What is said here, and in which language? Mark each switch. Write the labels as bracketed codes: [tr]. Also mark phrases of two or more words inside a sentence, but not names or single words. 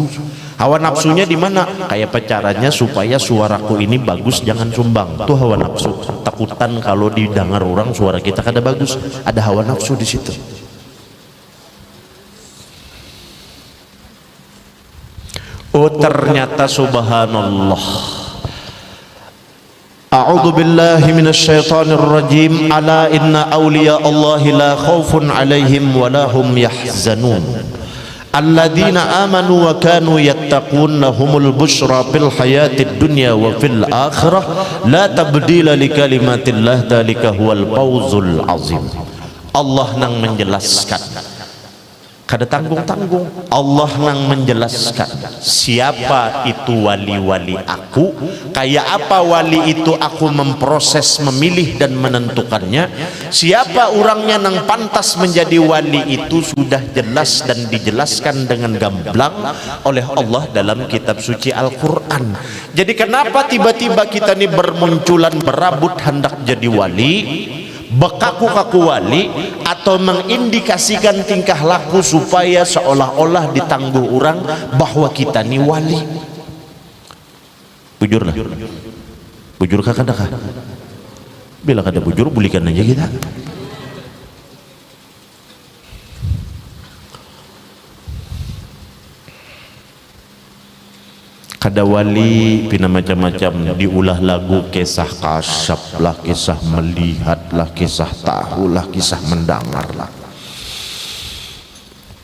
[bjn] Hawa nafsunya di mana? Kayak caranya supaya suaraku ini bagus, jangan sumbang. Tuh hawa nafsu. Takutan kalau didengar orang suara kita kada bagus, ada hawa nafsu di situ. Oh ternyata subhanallah. [ar] أعوذ بالله من الشيطان الرجيم. ألا إن أولياء الله لا خوف عليهم ولا هم يحزنون. الذين آمنوا وكانوا يتقون لهم البشرى في الحياة الدنيا وفي الآخرة لا تبديل لكلمات الله ذلك هو الفوز العظيم. [bjn] Allah nang menjelaskan, kada tanggung-tanggung, Allah nang menjelaskan siapa itu wali-wali aku, kayak apa wali itu aku memproses, memilih dan menentukannya. Siapa orangnya nang pantas menjadi wali itu sudah jelas dan dijelaskan dengan gamblang oleh Allah dalam kitab suci Al-Quran. Jadi kenapa tiba-tiba kita ini bermunculan berabut hendak jadi wali, bekaku-kaku wali, atau mengindikasikan tingkah laku supaya seolah-olah ditangguh orang bahwa kita ini wali? Bujurlah, bujur kakak dah. Bila kada bujur bulikan aja kita. Kada wali pina macam-macam, diulah lagu, kisah kasyaf lah, kisah melihat lah, kisah tahu lah, kisah mendengar lah.